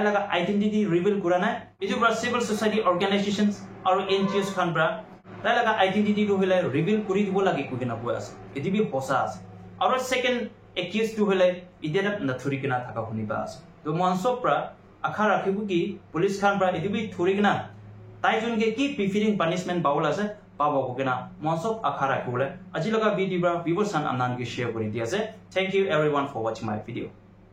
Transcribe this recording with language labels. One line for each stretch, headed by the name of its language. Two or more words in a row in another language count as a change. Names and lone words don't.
Naga Pidgin: laga identity reveal kura nai edu bra
English: civil society organizations
Naga Pidgin: aro NGOs khan bra tai laga identity to hole reveal kuri dibo lagi ku gana po ase edu bi hosa ase aro
English: second accused
Naga Pidgin: to hole idia da na thori gana thaka honi ba ase to monso pra akha rakhibu ki police khan bra edu bi thori gana tai jun ke ki
English: befitting punishment
Naga Pidgin: baul ase pabo ko gana monso akha rakhibole aji laga video bra viewers san anan ke share kori di ase
English: thank you everyone for watching my video